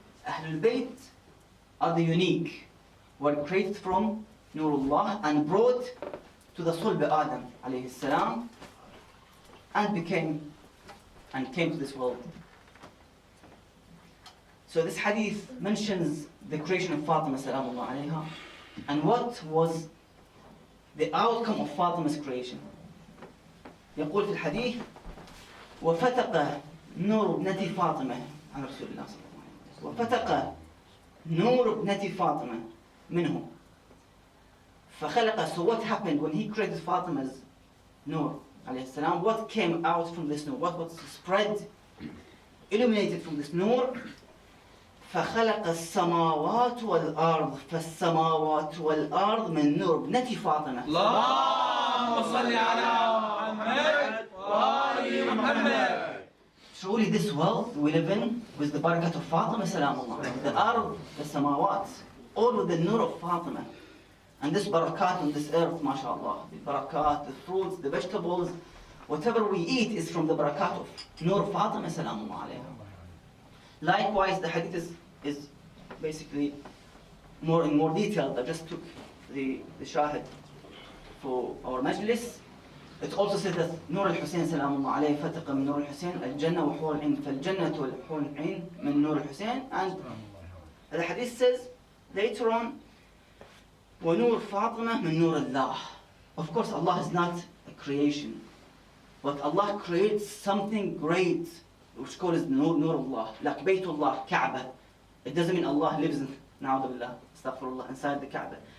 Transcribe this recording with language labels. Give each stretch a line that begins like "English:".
English: Ahlul Bayt are the unique, were created from Nurullah and brought to the Sulb Adam alayhi salam and came to this world. So this hadith mentions the creation of Fatima salamullah alayha and what was the outcome of Fatima's creation.
Arabic: يقول في الحديث وفتق نور ابنة فاطمة عن رسول الله صلى الله عليه وسلم وفتق نور ابنة فاطمة منه فخلق.
English: So what happened when he created Fatima's Nur alayhi salam? What came out from this Nur? What was spread, illuminated from this Nur?
Arabic: فخلق السماوات والأرض فالسماوات والأرض من نور ابنة فاطمة. اللهم صل على محمد وآل محمد.
English: Truly this world we live in with the barakat of Fatima salamullah. The ard, the samawat, all with the nur of Fatima. And this barakat on this earth, mashallah, the barakat, the fruits, the vegetables, whatever we eat is from the barakat of nur Fatima salamullah alayha. Likewise, the hadith is basically in more detail. I just took the shahid for our majlis. It also says that
Arabic: نور الحسين سلام الله عليه فتق من نور الحسين الجنة وحور العين فالجنة والحور العين من نور الحسين.
English: And the hadith says later on
Arabic: ونور فاطمة من نور الله.
English: Of course Allah is not a creation, but Allah creates something great which called is Nur Allah, like Baytullah, Kaaba. It doesn't mean Allah lives in, na'udhu billah, astaghfirullah, inside the Kaaba.